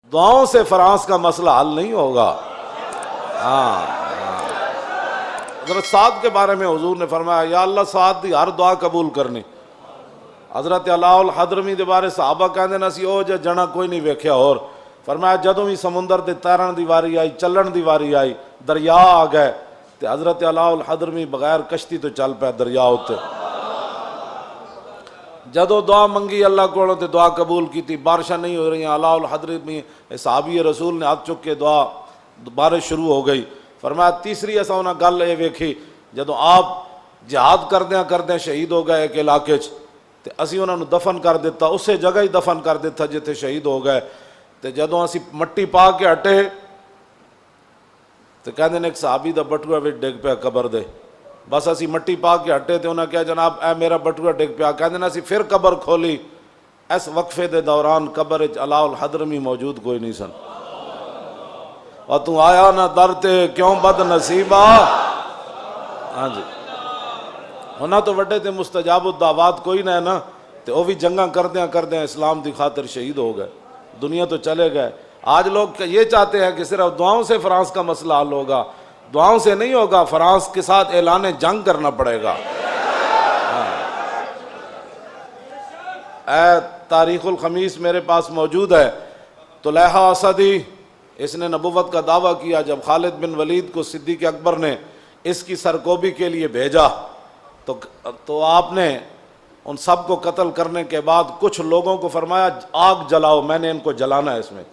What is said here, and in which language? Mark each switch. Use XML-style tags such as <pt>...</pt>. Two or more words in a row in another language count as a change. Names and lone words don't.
<ur>دعاؤں سے فرانس کا مسئلہ حل نہیں ہوگا۔ ہاں، حضرت سعد کے بارے میں حضور نے فرمایا یا اللہ</ur> <pa>سعد دی ہر دعا قبول کرنی۔ حضرت علاء الحضرمی دے بارے صحابہ کہندے نا سی او جنا کوئی نہیں ویکھیا، اور فرمایا جدوں بھی سمندر دے تیرن دی واری آئی، چلن دی واری آئی، دریا آ گئے تے حضرت علاء الحضرمی بغیر کشتی تو چل پیا دریا اتے۔ جدو دعا منگی اللہ کو تے دعا قبول کیتی، بارشاں نہیں ہو رہی ہیں، علاء الحضرمی صحابی رسول نے ہاتھ چک کے دعا، بارش شروع ہو گئی۔ فرمایا تیسری ایسا انہاں گل یہ ویکھی جدو آپ جہاد کردیاں شہید ہو گئے ایک علاقے چ تے اسی انہاں نو دفن کر دیتا، اسے جگہ ہی دفن کر دیتا جتے شہید ہو گئے۔ تے جدو اسی مٹی پا کے ہٹے تے کہندے نے ایک صحابی دا بٹوا وچ ڈگ پیا قبر دے، بس اسی مٹی پا کے ہٹے تے انہاں کہا جناب اے میرا بٹوا ڈگ پیا، کہندے نے اسی پھر قبر کھولی، اس وقفے دے دوران قبر وچ علاء الحضرمی موجود کوئی نہیں سن۔ اور تو آیا نہ در تے کیوں بد نصیبہ۔ ہاں جی، ہونا تو وڈے تے</pa> <ar>مستجاب الدعوات</ar> <pa>کوئی نہ ہے نا، تے وہ بھی جنگاں کردیاں اسلام دی خاطر شہید ہو گئے، دنیا تو چلے گئے۔</pa> <ur>آج لوگ یہ چاہتے ہیں کہ صرف دعاؤں سے فرانس کا مسئلہ حل ہوگا، دعاؤں سے نہیں ہوگا، فرانس کے ساتھ اعلان جنگ کرنا پڑے گا۔ اے تاریخ الخمیس میرے پاس موجود ہے، طلحہ اسدی اس نے نبوت کا دعویٰ کیا جب خالد بن ولید کو صدیق اکبر نے اس کی سرکوبی کے لیے بھیجا تو آپ نے ان سب کو قتل کرنے کے بعد کچھ لوگوں کو فرمایا آگ جلاؤ، میں نے ان کو جلانا ہے اس میں۔</ur>